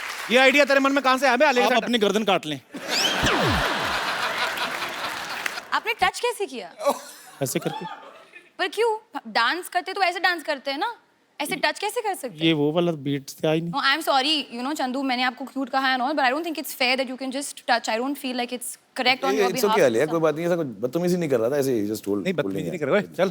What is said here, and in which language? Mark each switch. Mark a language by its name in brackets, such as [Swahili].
[Hindi] ये आइडिया तेरे मन में कहां से आया बे आलिया के आप साथ? अपनी गर्दन काट लें आपने टच कैसे किया? ऐसे करके। पर क्यों? डांस करते तो ऐसे डांस करते हैं ना, ऐसे टच कैसे कर सकते हैं? ये वो वाला बीट से आई नहीं। [English] No, I'm sorry, you know, Chandu, [Hindi] मैंने आपको क्यूट कहा है ना, [English] but I don't think it's fair that you can just touch. I don't feel like it's correct on your it's behalf. [Hindi] Okay Alia, कोई बात नहीं, ऐसा कुछ बदतमीजी नहीं कर रहा था, ऐसे ही [English] Just told. [Hindi] नहीं बदतमीजी नहीं कर रहा, चल